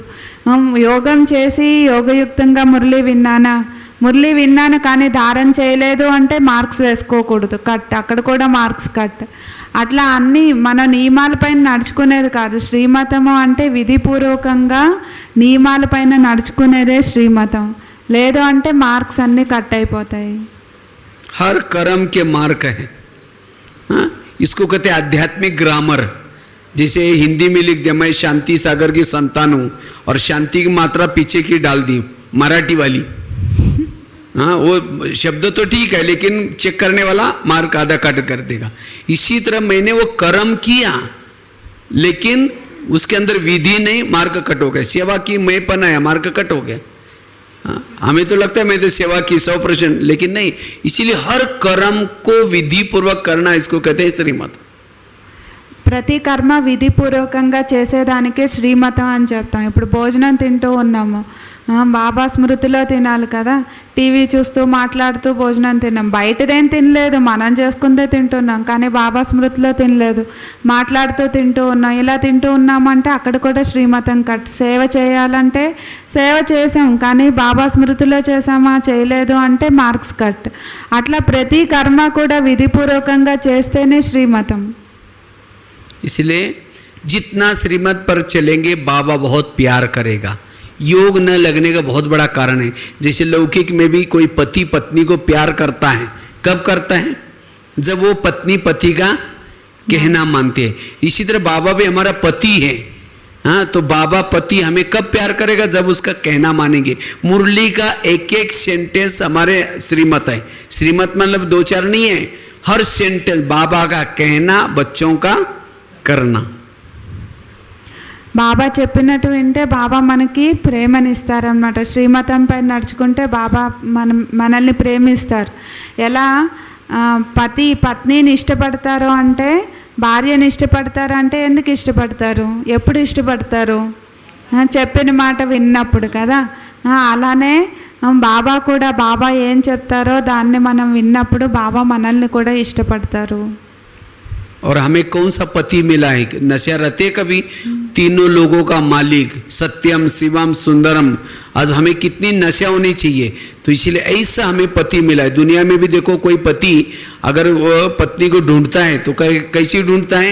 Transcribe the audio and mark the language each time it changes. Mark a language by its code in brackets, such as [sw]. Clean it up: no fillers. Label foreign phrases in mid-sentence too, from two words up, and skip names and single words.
[te] యోగం చేసి యోగయుక్తంగా మురళి విన్నాను కానీ ధారణ చేయలేదు అంటే మార్క్స్ వేసుకోకూడదు, కట్. అక్కడ కూడా మార్క్స్ కట్. అట్లా అన్నీ మన నియమాలపైన నడుచుకునేది కాదు శ్రీమతము అంటే. విధిపూర్వకంగా నియమాలపైన నడుచుకునేదే శ్రీమతం. లేదు అంటే మార్క్స్ అన్నీ కట్ అయిపోతాయి. [hi] हर कर्म के मार्क है। हाँ? इसको कहते हैं आध्यात्मिक ग्रामर। जैसे हिंदी में लिख दिया मैं शांति सागर की संतान हूँ और शांति की मात्रा पीछे की डाल दी मराठी वाली। हाँ वो शब्द तो ठीक है लेकिन चेक करने वाला मार्क आधा काट कर देगा। इसी तरह मैंने वो कर्म किया लेकिन उसके अंदर विधि नहीं, मार्क कट हो गया। सेवा की मैं पनाया, मार्क कट हो गया। हमें तो लगता है मैं तो सेवा की 100%, लेकिन नहीं। इसीलिए हर कर्म को विधि पूर्वक करना, इसको कहते हैं श्रीमत। [te] ప్రతి కర్మ విధిపూర్వకంగా చేసేదానికే శ్రీమతం అని చెప్తాం. ఇప్పుడు భోజనం తింటూ ఉన్నాము, బాబా స్మృతిలో తినాలి కదా. టీవీ చూస్తూ మాట్లాడుతూ భోజనం తిన్నాం, బయటదేం తినలేదు, మనం చేసుకుందే తింటున్నాం, కానీ బాబా స్మృతిలో తినలేదు, మాట్లాడుతూ తింటూ ఉన్నాం. ఇలా తింటూ ఉన్నామంటే అక్కడ కూడా శ్రీమతం కట్. సేవ చేయాలంటే సేవ చేసాం కానీ బాబా స్మృతిలో చేసామా చేయలేదు అంటే మార్క్స్ కట్. అట్లా ప్రతి కర్మ కూడా విధిపూర్వకంగా చేస్తేనే శ్రీమతం. [hi] इसलिए जितना श्रीमत पर चलेंगे बाबा बहुत प्यार करेगा। योग न लगने का बहुत बड़ा कारण है। जैसे लौकिक में भी कोई पति पत्नी को प्यार करता है, कब करता है? जब वो पत्नी पति का कहना मानते हैं। इसी तरह बाबा भी हमारा पति है। हाँ तो बाबा पति हमें कब प्यार करेगा? जब उसका कहना मानेंगे। मुरली का एक एक सेंटेंस हमारे श्रीमत है। श्रीमत मतलब 2-4 नहीं है, हर सेंटेंस बाबा का कहना, बच्चों का करना। [te] బాబా చెప్పినట్టు వింటే బాబా మనకి ప్రేమనిస్తారనమాట. శ్రీమతంపై నడుచుకుంటే బాబా మనల్ని ప్రేమిస్తారు. ఎలా పతి పత్నిని ఇష్టపడతారు అంటే, భార్యని ఇష్టపడతారు అంటే ఎందుకు ఇష్టపడతారు, ఎప్పుడు ఇష్టపడతారు? చెప్పిన మాట విన్నప్పుడు కదా. అలానే బాబా కూడా బాబా ఏం చెప్తారో దాన్ని మనం విన్నప్పుడు బాబా మనల్ని కూడా ఇష్టపడతారు. [hi] और हमें कौन सा पति मिला है? नशा रहते कभी तीनों लोगों का मालिक, सत्यम शिवम सुंदरम। आज हमें कितनी नशा होनी चाहिए, तो इसीलिए ऐसा हमें पति मिला है। दुनिया में भी देखो कोई पति अगर वो पत्नी को ढूंढता है तो कैसी ढूंढता है?